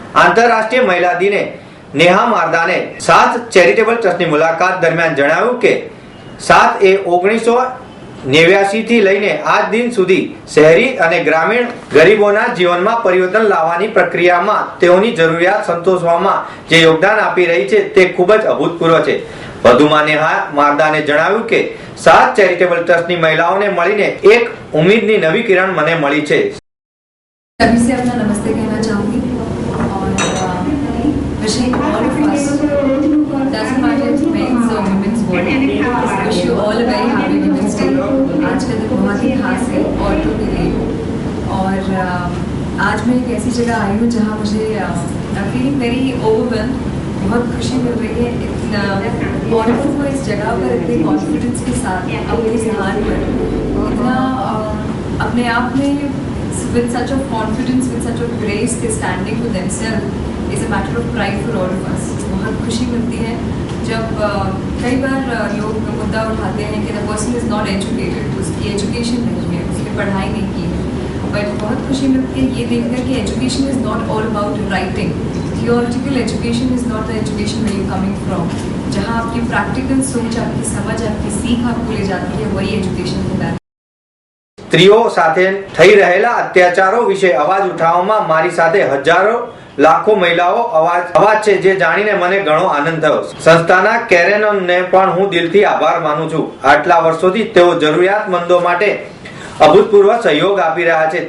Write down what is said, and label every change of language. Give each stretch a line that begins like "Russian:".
Gujarati: આંતરરાષ્ટ્રીય મહિલા દિને નેહા મારદાને સાથ ચેરિટેબલ ટ્રસ્ટની મુલાકાત દરમિયાન જણાવ્યું કે સાથ એ 1989 થી લઈને આજ દિન સુધી શહેરી અને ગ્રામીણ ગરીબોના જીવનમાં પરિવર્તન લાવવાની પ્રક્રિયામાં તેઓની જરૂરિયાત સંતોષવામાં જે યોગદાન આપી રહી છે તે ખૂબ જ અભૂતપૂર્વ છે। વધુમાં નેહા મારદાને જણાવ્યું કે સાથ ચેરિટેબલ ટ્રસ્ટની મહિલાઓને મળીને એક ઉમ્મીદની નવી કિરણ મને મળી છે।
Hindi: सभी से अपना नमस्ते कहना चाहूँगी
English: और wishing all of us, doesn't matter if men's or women's body, wish you all a very happy Women's Day।
Hindi: आज का दिन बहुत ही खास है औरतों के लिए और आज मैं एक ऐसी जगह आई हूँ जहाँ मुझे
English: feeling very overwhelm,
Hindi: बहुत खुशी मिल रही है। औरतों को इस जगह पर इतने कॉन्फिडेंस के साथ अपने स्थान पर इतना अपने आप में
English: with such of confidence, with such of grace, they standing for themselves is a matter of pride for all of us.
Hindi: बहुत खुशी मिलती है जब कई बार लोग मुद्दा उठाते हैं कि
English: the person is not educated,
Hindi: उसकी एजुकेशन नहीं है, उसने पढ़ाई नहीं की है, बट बहुत खुशी मिलती है ये देखकर कि
English: Education is not all about writing. Theoretical education is not the education where you coming
Hindi: from. जहाँ आपकी प्रैक्टिकल सोच, आपकी समझ, आपकी सीख आपको ले जाती है, वही एजुकेशन होता है.
Gujarati: સ્ત્રીઓ સાથે થઈ રહેલા અત્યાચારો વિશે અવાજ ઉઠાવવામાં મારી સાથે હજારો લાખો મહિલાઓ અવાજ છે, જે જાણીને મને ઘણો આનંદ થયો. સંસ્થાના કેરેનને પણ હું દિલથી આભાર માનું છું. આટલા વર્ષોથી તેઓ જરૂરિયાતમંદો માટે અભૂતપૂર્વ સહયોગ આપી રહ્યા છે.